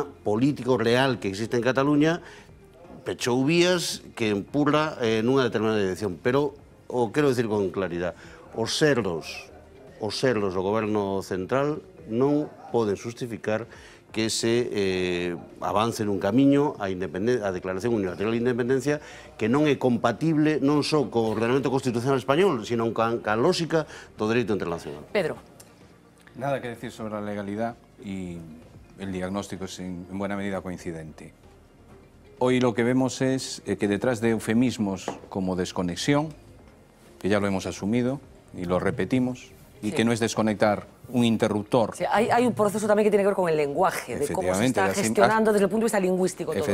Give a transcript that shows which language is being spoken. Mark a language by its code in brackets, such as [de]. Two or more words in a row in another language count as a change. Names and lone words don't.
[gl] político real que existe en Cataluña pechou vías que empurra nunha determinada dirección, pero o quero decir con claridade, os erros do goberno central non poden justificar que se avance nun camiño a declaración unilateral de independencia que non é compatible non só co ordenamento constitucional español, sino ca lógica do dereito internacional. Pedro. [es] Nada que decir sobre a legalidad y el diagnóstico es en buena medida coincidente. hoy lo que vemos es que detrás de eufemismos como desconexión, que ya lo hemos asumido y lo repetimos, y que no es desconectar un interruptor. Sí, hay un proceso también que tiene que ver con el lenguaje, de cómo se está gestionando desde el punto de vista lingüístico todo